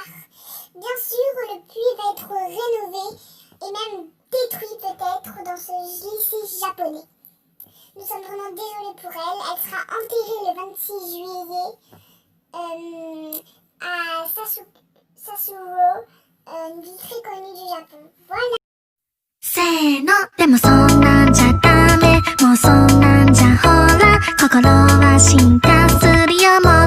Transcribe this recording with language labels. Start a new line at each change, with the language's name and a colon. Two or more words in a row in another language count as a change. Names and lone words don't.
French: Bien sûr, le puits va être rénové et même détruit peut-être dans ce lycée japonais. Nous sommes vraiment désolés pour elle. Elle sera enterrée le 26 juillet à Sassuolo, une ville très connue du Japon. Voilà.
Japanese: せーのでもそんなんじゃダメもうそんなんじゃほら心は進化するよ